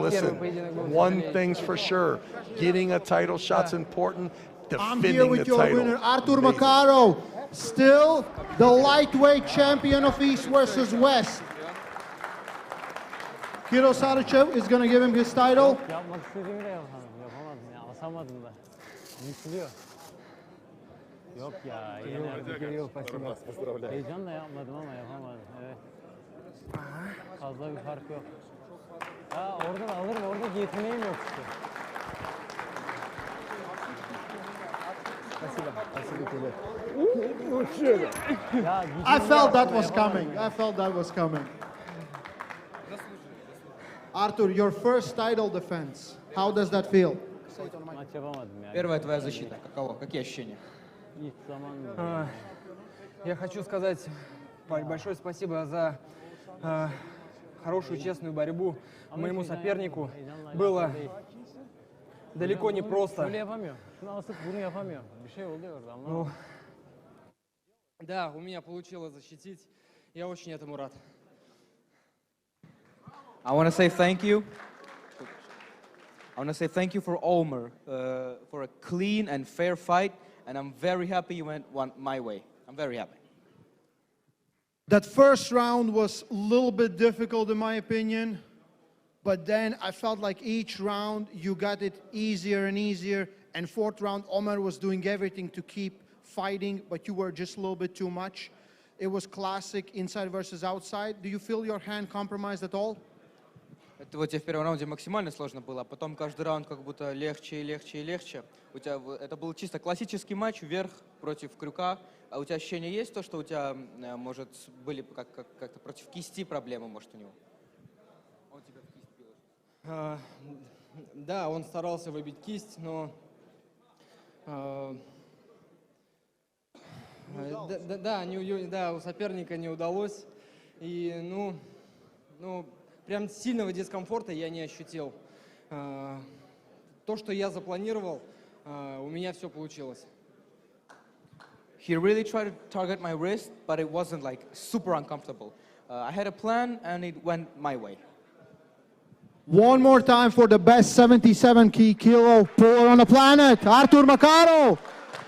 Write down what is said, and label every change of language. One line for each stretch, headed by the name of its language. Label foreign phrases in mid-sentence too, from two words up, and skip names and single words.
English: Listen, one thing's for sure, getting a title shot's important. I'm here Defending with the your title. winner, Artur Makarov, still the lightweight champion of East versus West. Kiro Sarachev is going to give him his title.
Turkish: Yapmak istediğimi de yapamadım ya. Asamadım da. Yıkılıyor. Yok ya. Yine yok. Heyecanla yapmadım ama yapamadım. Evet. Fazla bir fark yok. Ha oradan alırım. Orada yeteneğim yok işte.
English: I felt that was coming. I felt that was coming. Artur, your first title defense, how does that feel?
Turkish: Maç yapamadım yani.
Russian: Первая твоя защита. Каково? Какие ощущения?
Turkish: İlk zaman
Russian: Я хочу сказать большое спасибо за хорошую, честную борьбу. Моему сопернику было далеко не просто.
Turkish: Böyle yapamıyor. Şunu asıp bunu yapamıyor. Bir şey oluyor orada ama.
Russian: Да, у меня получилось защитить. Я очень этому рад.
English: I want to say thank you. I want to say thank you for Ömer, for a clean and fair fight, and I'm very happy you went my way. I'm very happy. That first round was a little bit difficult in my opinion, but then I felt like each round you got it easier and easier, and fourth round Ömer was doing everything to keep fighting, but you were just a little bit too much. It was classic inside versus outside. Do you feel your hand compromised at all?
Russian: Это вот тебе в первом раунде максимально сложно было, а потом каждый раунд как будто легче и легче и легче. У тебя это был чисто классический матч вверх против крюка. А у тебя ощущение есть то, что у тебя, может, были как-то против кисти проблемы, может, у него? Он тебя в кисть бил? Да, он старался выбить кисть, но да, у соперника не удалось. И ну прям сильного дискомфорта я не ощутил. То, что я запланировал, у меня все получилось.
English: He really tried to target my wrist, but it wasn't like super uncomfortable. I had a plan and it went my way. One more time for the best 77 kilo puller on the planet, Artur Makarov.